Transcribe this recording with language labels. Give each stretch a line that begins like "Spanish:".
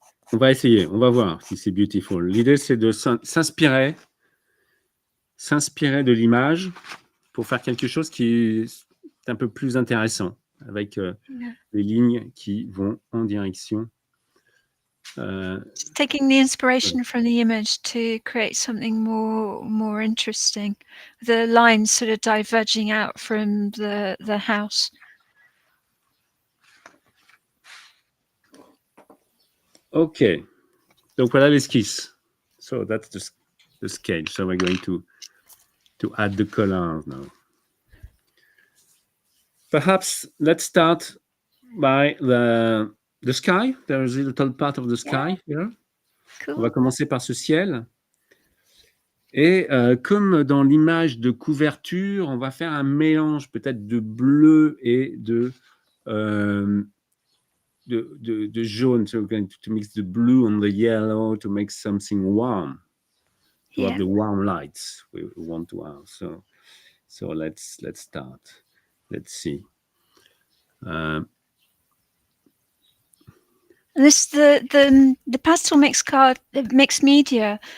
French: On va essayer, on va voir si c'est beautiful. L'idée, c'est de s'inspirer de l'image pour faire quelque chose qui est un peu plus intéressant, avec les lignes qui vont en direction.
English: Just taking the inspiration from the image to create something more interesting. The lines sort of diverging out from the house.
French: OK. Donc voilà l'esquisse.
English: So that's the sketch. So we're going to add the colors now. Perhaps let's start by the sky. There is a little part of the sky here. Cool.
French: On va commencer par ce ciel. Et comme dans l'image de couverture, on va faire un mélange peut-être de bleu et de jaune.
English: So we're going to mix the blue and the yellow to make something warm. To have the warm lights we want to have. So let's start. Let's see. This the pastel mixed media.